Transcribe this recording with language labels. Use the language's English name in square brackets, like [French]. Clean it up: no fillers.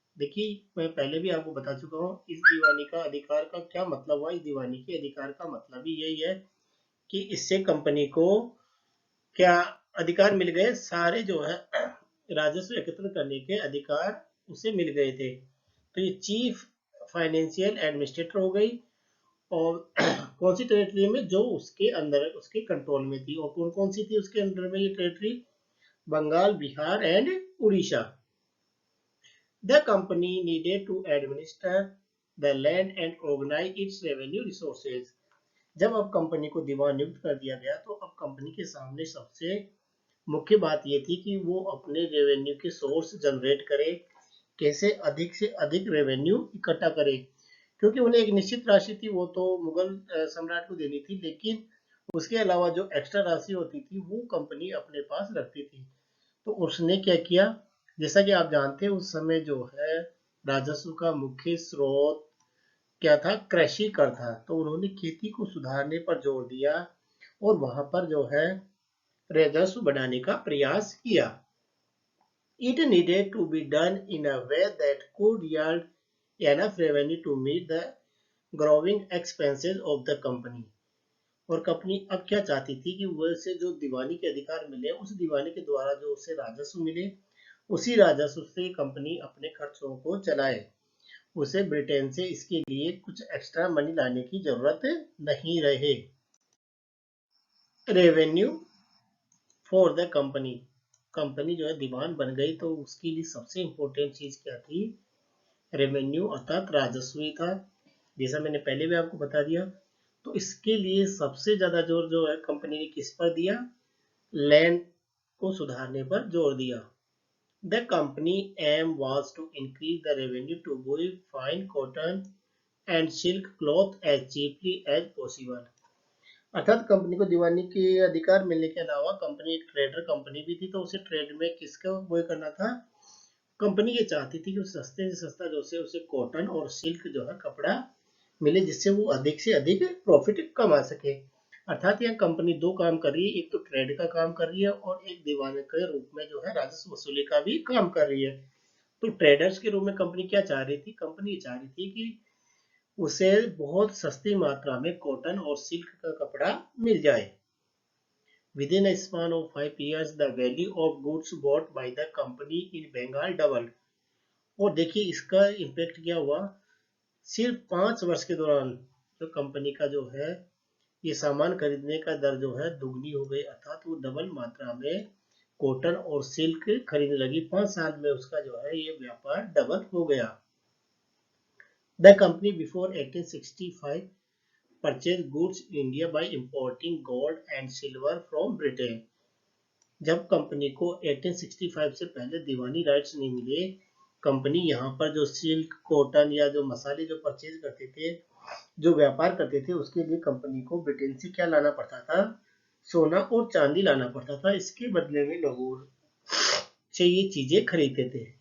[Hindi] देखिए मैं पहले भी आपको बता चुका हूँ इस दीवानी का अधिकार का क्या मतलब हुआ। इस दीवानी के अधिकार का मतलब ही यही है कि इससे कंपनी को क्या अधिकार मिल गए, सारे जो है राजस्व एकत्र करने के अधिकार उसे मिल गए थे। तो ये चीफ फाइनेंशियल एडमिनिस्ट्रेटर हो गई और कौन सी टेरिटरी में, जो उसके अंदर उसके कंट्रोल में थी। और कौन कौन सी थी उसके अंडर में ये territory? Bengal, Bihar and Orissa. [English] The company needed to administer the land and organize its revenue resources. [Hindi] जब अब कंपनी को दीवान नियुक्त कर दिया गया तो अब कंपनी के सामने सबसे मुख्य बात ये थी कि वो अपने रेवेन्यू के सोर्स जनरेट करे, कैसे अधिक से अधिक रेवेन्यू इकट्ठा करे, क्योंकि उन्हें एक निश्चित राशि थी वो तो मुगल सम्राट को देनी थी, लेकिन उसके अलावा जो एक्स्ट्रा राशि होती थी वो कंपनी अपने पास रखती थी। तो उसने क्या किया, जैसा कि आप जानते हैं उस समय जो है राजस्व का मुख्य स्रोत क्या था? कृषि कर था। तो उन्होंने खेती को सुधारने पर जोर दिया और वहां पर जो है राजस्व बढ़ाने का प्रयास किया। [English] It needed to be done in a way that could yield enough revenue to meet the growing expenses of the company. [Hindi] और कंपनी अब क्या चाहती थी कि वैसे जो दीवानी के अधिकार मिले उस दीवानी के द्वारा जो उसे राजस्व मिले उसी राजस्व से कंपनी अपने खर्चों को चलाए। उसे ब्रिटेन से इसके लिए कुछ एक्स्ट्रा मनी लाने की जरूरत नहीं रहे। [English] Revenue for the company. [Hindi] Company जो है दीवान बन गई तो उसके लिए सबसे इंपॉर्टेंट चीज क्या थी? रेवेन्यू अर्थात राजस्व ही था, जैसा मैंने पहले भी आपको बता दिया। तो इसके लिए सबसे ज्यादा जोर जो है कंपनी ने किस पर दिया? लैंड को सुधारने पर जोर दिया। [English] The company aim was to increase the revenue to buy fine cotton and silk cloth as cheaply as possible. [Hindi] अर्थात कंपनी को दीवानी के अधिकार मिलने के अलावा कंपनी एक ट्रेडर कंपनी भी थी, तो उसे ट्रेड में किसका वो करना था? कंपनी ये चाहती थी कि सस्ते से सस्ता जो से उसे कॉटन और सिल्क जो है कपड़ा मिले, जिससे वो अधिक से अधिक प्रॉफिट कमा सके। अर्थात यह कंपनी दो काम कर रही है, एक तो ट्रेड का काम कर रही है और एक दीवाने के रूप में जो है राजस्व वसूली का भी काम कर रही है। तो ट्रेडर्स के रूप में कंपनी क्या चाह रही थी? कंपनी चाह रही थी कि उसे बहुत सस्ती मात्रा में कॉटन और सिल्क का कपड़ा मिल जाए। [English] Within a span of 5 years, the value of goods bought by the company in Bengal doubled. [Hindi] और देखिए इसका इम्पैक्ट क्या हुआ? सिर्फ 5 वर्ष के दौरान जो कंपनी का जो है ये सामान खरीदने का दर जो है दुगनी हो गई, अर्थात वो डबल मात्रा में कॉटन और सिल्क खरीदने लगी। 5 साल में उसका जो है ये व्यापार डबल हो गया। [English] The company before 1865 purchased goods in India by importing gold and silver from Britain. [Hindi] जब कंपनी को 1865 से पहले दीवानी राइट्स नहीं मिले, कंपनी यहाँ पर जो सिल्क, कॉटन या जो मसाले जो परचेज करते थे, जो व्यापार करते थे, उसके लिए कंपनी को ब्रिटेन से क्या लाना पड़ता था? सोना और चांदी लाना पड़ता था। इसके बदले में लोगों से ये चीजें खरीदते थे।